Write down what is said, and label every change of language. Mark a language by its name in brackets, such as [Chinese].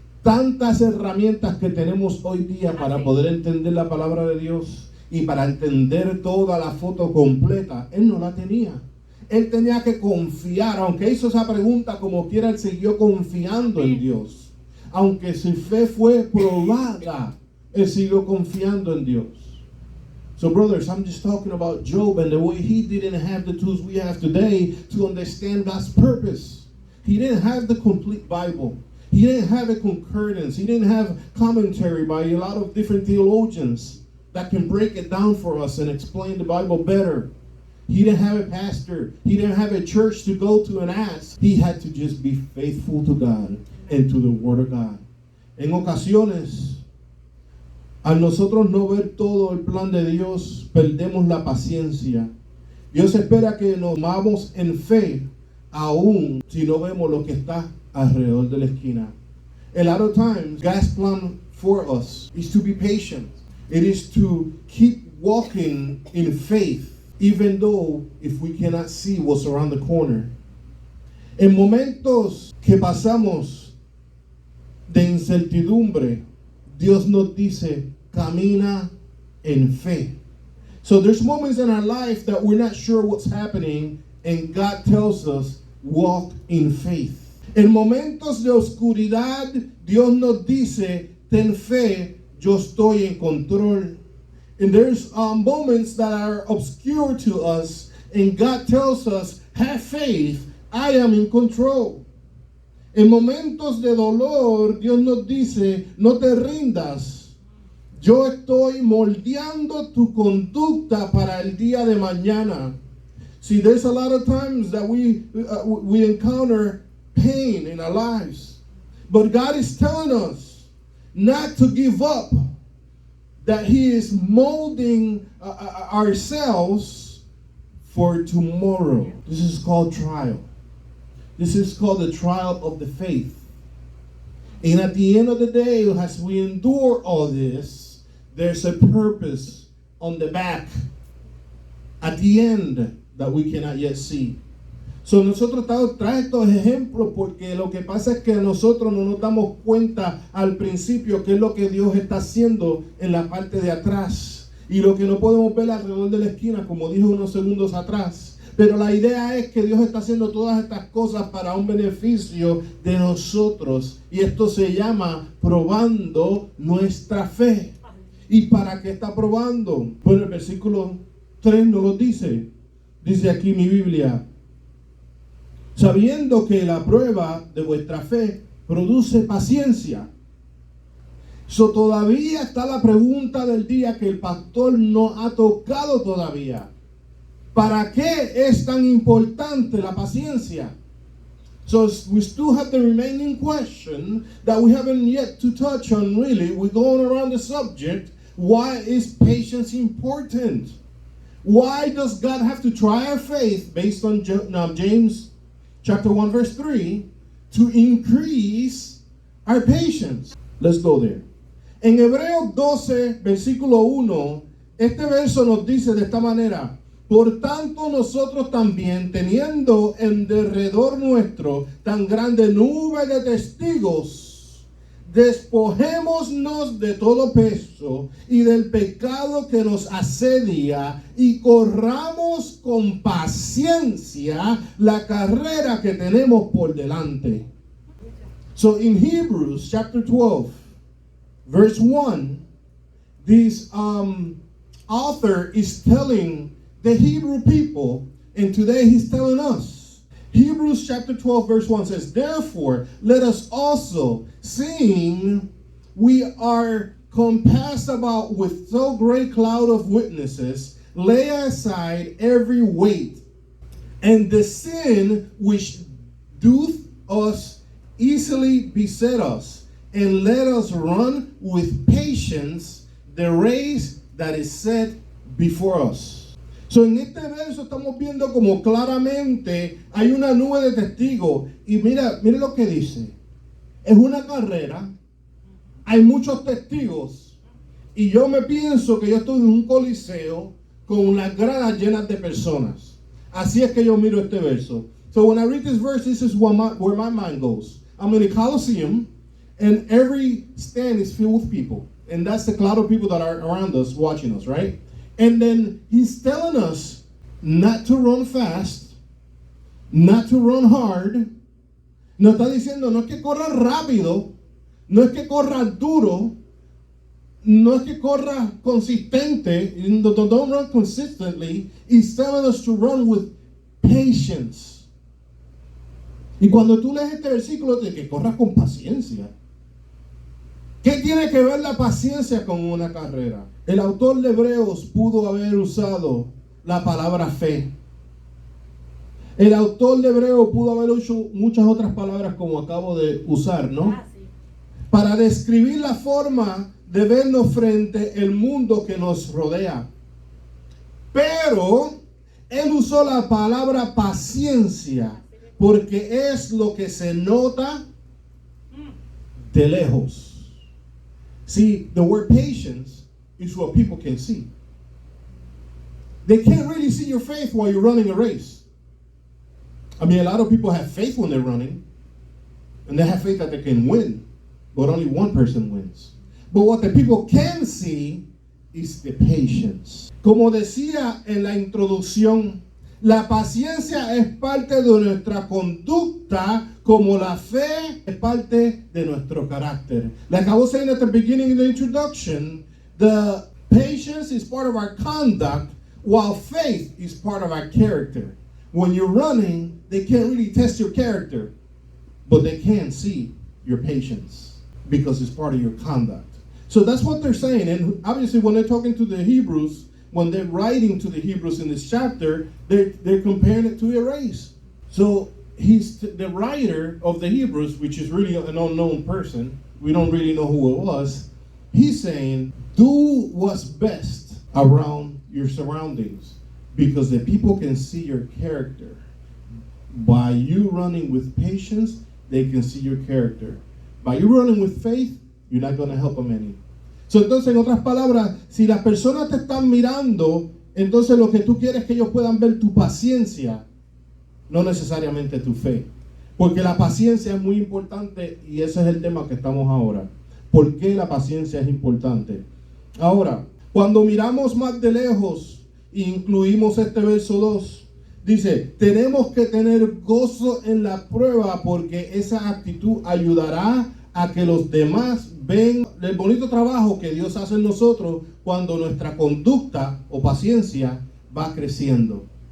[Spanish] Tantas herramientas que tenemos hoy día para poder entender la palabra de Dios y para entender toda la foto completa. Él no la tenía. Él tenía que confiar, aunque hizo esa pregunta como quiera, él siguió confiando en Dios. Aunque su fe fue probada, él siguió confiando en Dios. [English] So brothers, I'm just talking about Job and the way he didn't have the tools we have today to understand God's purpose. He didn't have the complete Bible. He didn't have a concordance. He didn't have commentary by a lot of different theologians that can break it down for us and explain the Bible better. He didn't have a pastor. He didn't have a church to go to and ask. He had to just be faithful to God and to the Word of God. [Spanish] En ocasiones, al nosotros no ver todo el plan de Dios, perdemos la paciencia. Dios espera que nos movamos en fe, aún si no vemos lo que está alrededor de la esquina. [English] A lot of times, God's plan for us is to be patient. It is to keep walking in faith, even though if we cannot see what's around the corner. [Spanish] En momentos que pasamos de incertidumbre, Dios nos dice, camina en fe. [English] So there's moments in our life that we're not sure what's happening, and God tells us, walk in faith. [Spanish] En momentos de oscuridad, Dios nos dice, ten fe, yo estoy en control. [English] And there's moments that are obscure to us, and God tells us, have faith, I am in control. [Spanish] En momentos de dolor, Dios nos dice, no te rindas, yo estoy moldeando tu conducta para el día de mañana. [English] See, there's a lot of times that we encounter pain in our lives, but God is telling us not to give up, that He is molding ourselves for tomorrow. This is called trial. This is called the trial of the faith. And at the end of the day, as we endure all this, there's a purpose on the back at the end that we cannot yet see. [Spanish] So nosotros traemos estos ejemplos porque lo que pasa es que nosotros no nos damos cuenta al principio qué es lo que Dios está haciendo en la parte de atrás y lo que no podemos ver alrededor de la esquina, como dijo unos segundos atrás. Pero la idea es que Dios está haciendo todas estas cosas para un beneficio de nosotros, y esto se llama probando nuestra fe. ¿Y para qué está probando? Bueno, el versículo 3 nos lo dice. Dice aquí mi Biblia, sabiendo que la prueba de vuestra fe produce paciencia. So, todavía está la pregunta del día que el pastor no ha tocado todavía. ¿Para qué es tan importante la paciencia? [English] So we still have the remaining question that we haven't yet to touch on really. We're going around the subject. Why is patience important? Why does God have to try our faith based on James chapter 1 verse 3 to increase our patience? Let's go there. [Spanish] En Hebreos 12 versículo 1, este verso nos dice de esta manera: por tanto nosotros también, teniendo en derredor nuestro tan grande nube de testigos, despojémonos de todo peso y del pecado que nos asedia, y corramos con paciencia la carrera que tenemos por delante. [English] So in Hebrews chapter 12 verse 1, this author is telling the Hebrew people And today he's telling us. Hebrews chapter 12 verse 1 says, therefore, let us also, seeing we are compassed about with so great cloud of witnesses, lay aside every weight and the sin which doth us easily beset us, and let us run with patience the race that is set before us. [Spanish] So en este verso estamos viendo como claramente hay una nube de testigos. Y mira lo que dice. Es una carrera. Hay muchos testigos. Y yo me pienso que yo estoy en un coliseo con unas gradas llenas de personas. Así es que yo miro este verso. [English] So when I read this verse, this is where my mind goes. I'm in a coliseum, and every stand is filled with people. And that's the cloud of people that are around us, watching us, right? And then he's telling us not to run fast, not to run hard. [Spanish] Nos está diciendo, no es que corra rápido, no es que corra duro, no es que corra consistente, [English] don't run consistently. He's telling us to run with patience. [Spanish] Y cuando tú lees este versículo, de que corras con paciencia. ¿Qué tiene que ver la paciencia con una carrera? El autor de Hebreos pudo haber usado la palabra fe. El autor de Hebreos pudo haber hecho muchas otras palabras como acabo de usar, ¿no? Sí. Para describir la forma de vernos frente al mundo que nos rodea. Pero él usó la palabra paciencia porque es lo que se nota de lejos. [English] See, the word patience is what people can see. They can't really see your faith while you're running a race. I mean, a lot of people have faith when they're running, and they have faith that they can win, but only one person wins. But what the people can see is the patience. [Spanish] Como decía en la introducción, la paciencia es parte de nuestra conducta, como la fe es parte de nuestro carácter. [English] Like I was saying at the beginning of the introduction, the patience is part of our conduct, while faith is part of our character. When you're running, they can't really test your character, but they can see your patience because it's part of your conduct. So that's what they're saying. And obviously when they're talking to the Hebrews, when they're writing to the Hebrews in this chapter, they're comparing it to a race. So he's the writer of the Hebrews, which is really an unknown person. We don't really know who it was. He's saying, do what's best around your surroundings, because the people can see your character. By you running with patience, they can see your character. By you running with faith, you're not going to help them any. [Spanish] So, entonces, en otras palabras, si las personas te están mirando, entonces lo que tú quieres es que ellos puedan ver tu paciencia, no necesariamente tu fe. Porque la paciencia es muy importante y ese es el tema que estamos ahora. ¿Por qué la paciencia es importante? Ahora, cuando miramos más de lejos e incluimos este verso 2, dice, tenemos que tener gozo en la prueba porque esa actitud ayudará a que los demás ven el bonito trabajo que Dios hace en nosotros cuando nuestra conducta o paciencia va creciendo.